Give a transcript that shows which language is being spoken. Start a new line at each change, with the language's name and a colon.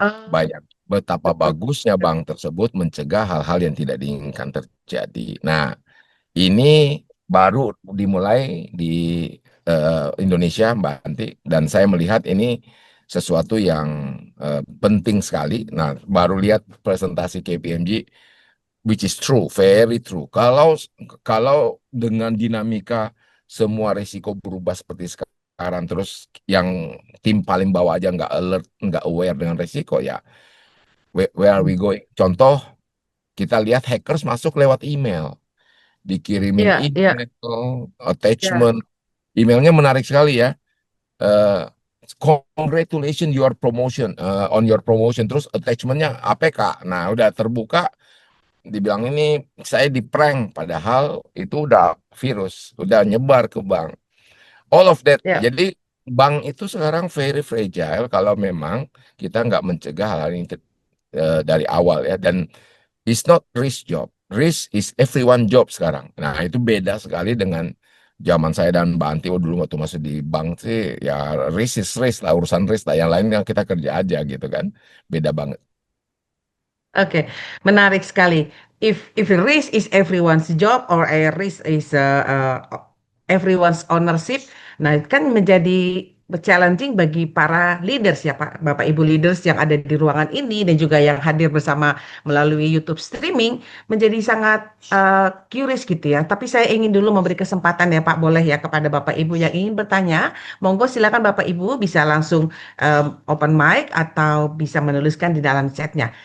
Indonesian: Bayang betapa bagusnya bank tersebut mencegah hal-hal yang tidak diinginkan terjadi. Nah, ini baru dimulai di Indonesia, Mbak Anti, dan saya melihat ini sesuatu yang penting sekali. Nah, baru lihat presentasi KPMG,
English: which is true, very true.
Indonesian: Kalau dengan dinamika semua risiko berubah seperti sekarang, terus yang tim paling bawah aja nggak alert, nggak aware dengan risiko ya,
English: where are we going?
Indonesian: Contoh, kita lihat hackers masuk lewat email, dikirimin email, attachment, emailnya menarik sekali ya.
English: Congratulations your promotion, on your promotion,
Indonesian: terus attachmentnya APK. Nah, udah terbuka, dibilang ini saya di prank, padahal itu udah virus, udah nyebar ke bank.
English: All of that.
Indonesian: Jadi bank itu sekarang
English: very fragile
Indonesian: kalau memang kita nggak mencegah hal ini dari awal ya.
English: Dan it's not risk job, risk is everyone job sekarang.
Indonesian: Nah, itu beda sekali dengan zaman saya dan Mbak Anti dulu waktu masih di bank sih ya,
English: risk is risk
Indonesian: lah, urusan risk lah, yang lain yang kita kerja aja gitu kan, beda banget. Oke, menarik sekali.
English: If risk is everyone's job or a risk is everyone's ownership, nah kan menjadi
Indonesian: challenging bagi para leaders ya Pak, Bapak Ibu leaders yang ada di ruangan ini dan juga yang hadir bersama melalui YouTube streaming menjadi sangat curious gitu ya. Tapi saya ingin dulu memberi kesempatan ya Pak, boleh ya kepada Bapak Ibu yang ingin bertanya, monggo silakan Bapak Ibu bisa langsung open mic atau bisa menuliskan di dalam chatnya.